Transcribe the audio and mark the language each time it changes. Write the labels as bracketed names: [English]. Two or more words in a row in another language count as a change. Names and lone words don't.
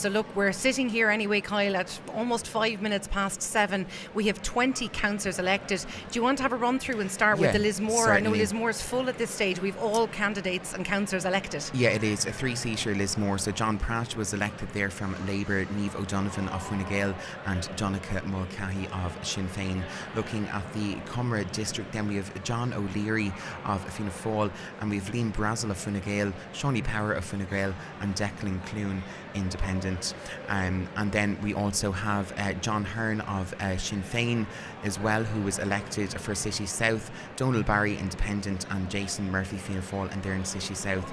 [English] So look, we're sitting here anyway, Kyle, at almost 5 minutes past 7. We have 20 councillors elected. Do you want to have a run through and start with the Lismore? Certainly. I know Lismore is full at this stage. We've all candidates and councillors elected. Yeah, it is a 3-seater Lismore. So John Pratt was elected there from Labour, Niamh O'Donovan of Fine Gael and Donncha Mulcahy of Sinn Féin. Looking at the Cumra district, then we have John O'Leary of Fianna Fáil, and we have Liam Brazel of Fine Gael, Shawnee Power of Fine Gael and Declan Clune, Independent. And then we also have John Hearn of Sinn Féin as well, who was elected for City South, Donald Barry, Independent, and Jason Murphy, Fianna Fáil, and they're in City South.